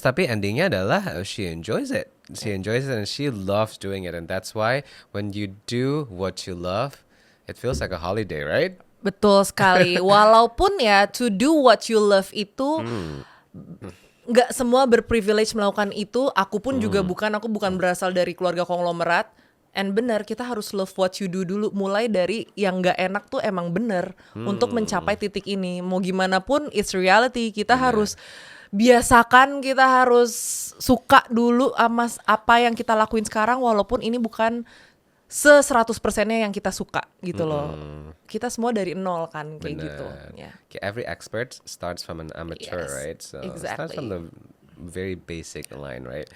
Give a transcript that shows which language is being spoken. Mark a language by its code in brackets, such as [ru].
[id] tapi endingnya adalah [en] she enjoys it. She enjoys it and she loves doing it, and that's why when you do what you love, it feels like a holiday, right? [id] Betul sekali. Walaupun ya [en] to do what you love [id] itu nggak semua berprivilege melakukan itu. Aku pun juga bukan. Aku bukan berasal dari keluarga konglomerat. And benar, kita harus [en] love what you do [id] dulu. Mulai dari yang nggak enak tuh emang bener untuk mencapai titik ini. Mau gimana pun, [en] it's reality. [id] Kita harus biasakan, kita harus suka dulu sama apa yang kita lakuin sekarang. Walaupun ini bukan 100%-nya yang kita suka gitu loh. Kita semua dari nol kan kayak gitu. [en] Yeah. Every expert starts from an amateur, Yes, right? So it exactly. starts from the very basic line, right?